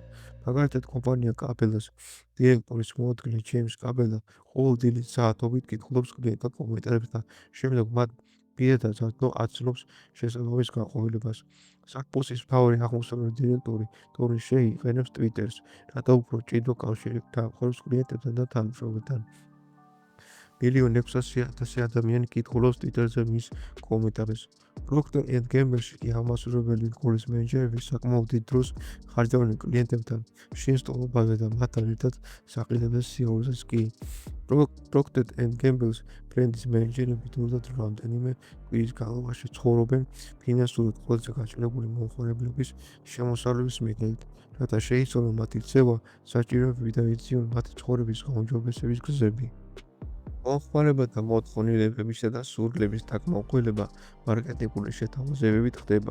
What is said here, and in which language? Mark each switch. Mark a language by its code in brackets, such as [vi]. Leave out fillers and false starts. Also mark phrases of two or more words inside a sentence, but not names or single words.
[ka] მაგალითად, კომპანია კაბელას დირექტორის მოადგილე ჯეიმს კაბელა ყოველ დილით საათობით კითხულობს კლიენტთა კომენტარებს და შემდეგ მათ პირადად აცნობს შესაძლოების განყოფილებას. საკპოსის მთავარი აღმოსავლელი დირექტორი ტონი შეი იყენებს ტვიტერს, რათა უფრო მჭიდრო კავშირი დაამყაროს კლიენტებთან და თანამშრომლებთან. 1,600,000 ადამიანი კითხულობს ტვიტერზე მის კომენტარებს. Procter and Gamble-ში კი აღმასრულებელი სკოლის მენეჯერები საკმაოდ დიდ დროს ხარჯავენ კლიენტებთან შეესწავლობაზე და მათთან ერთად საყიდადეს სიარულზეც კი. Procter and Gamble-ის ბრენდის მენეჯერები თუნდაც რამდენიმე კვირის განმავლობაში ცხოვრობენ ფინანსურად ყველაზე გაჭირებული მომხმარებლების შემოსავლების მიხედვით, რათა შეიცვალონ მათი ქცევა, საჭიროებები და იციან მათი ცხოვრების გაუმჯობესების გზები. მომხმარებელთა მოთხოვნილებებისა და სურვილების დაკმაყოფილება მარკეტინგული შეთავაზებებით ხდება.